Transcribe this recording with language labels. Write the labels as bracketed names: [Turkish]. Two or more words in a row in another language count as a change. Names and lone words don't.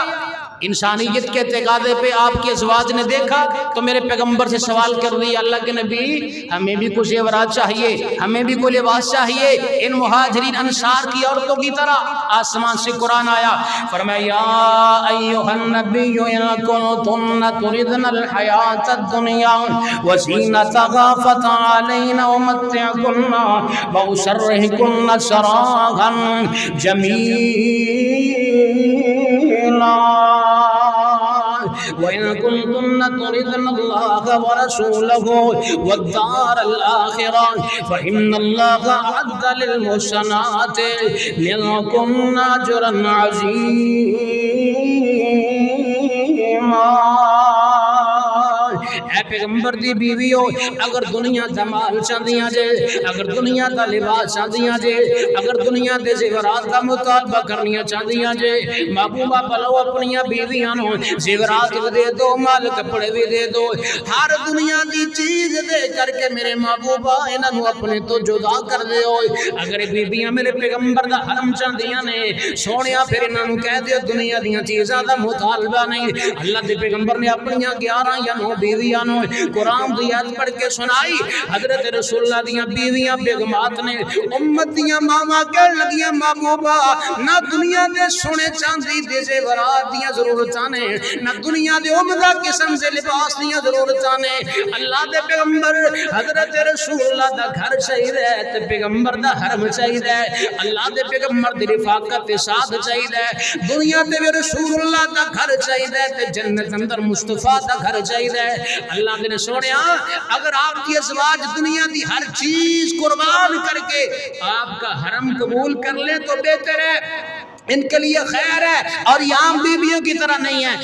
[Urdu] انسانیت کے تقاضے پہ آپ کے ازواج نے دیکھا تو میرے پیغمبر سے سوال کر دیا، اللہ کے نبی ہمیں بھی کچھ زیورات چاہیے، ہمیں بھی کوئی لباس چاہیے ان مہاجرین انصار کی عورتوں کی طرح۔ آسمان سے قرآن آیا، فرمایا [Arabic] یا ایھا النبی ان کنتن تردن الحیاۃ الدنیا وزینتہا فتعالین امتعکن واسرحکن سراحا جمیلا وَإِن كُنتُنَّ تُرِدْنَ اللَّهَ وَرَسُولَهُ وَالدَّارَ الْآخِرَةَ فَإِنَّ اللَّهَ أَعَدَّ لِلْمُحْسَنَاتِ مِنكُنَّ أَجْرًا عَظِيمًا۔ [Punjabi] اے پیغمبر دی بیویوں، اگر دنیا دا مال چاندیاں جے، اگر دنیا دا لباس چاندیاں جے، اگر دنیا دے زیورات دا مطالبہ کرنیاں چاندیاں جے، محبوبہ بلو اپنیاں بیویاں نو زیورات بھی دے دو، مال کپڑے بھی دے دو، ہر دنیا دی چیز دے کر کے میرے محبوبہ انہاں نو اپنے تو جدا کر دے ہوئے۔ اگر بیویاں میرے پیغمبر دا حرم چاندیاں نے سونیا، پھر انہاں نو کہہ دے دنیا دیاں چیزاں دا مطالبہ نہیں۔ اللہ دے پیغمبر نے اپنیاں 11 یا 9 بیویاں نو قرآن دی آیت پڑھ کے سنائی۔ حضرت رسول اللہ دیاں بیویاں بیگمات نے امت دیاں ماما کہہ لگیاں محبوبہ نہ دنیا دے سونے چاندی دے زیورات دیاں ضرورتاں نے، نہ دنیا دے عمدہ قسم دے لباس دیاں ضرورتاں نے۔ اللہ دے پیغمبر حضرت رسول اللہ دا گھر چاہیے تے پیغمبر دا حرم چاہیے، اللہ دے پیغمبر دی رفاقت ساتھ چاہیے، دنیا تے رسول اللہ دا گھر چاہیے تے جنت اندر مصطفیٰ دا گھر چاہیے۔ [Urdu] اللہ نے سونیا اگر آپ کی ازواج [Punjabi] دنیا دی [Urdu] ہر چیز قربان کر کے آپ کا حرم قبول کر لے تو بہتر ہے، ان کے لیے خیر ہے، اور یہ عام بیویوں کی طرح نہیں ہے۔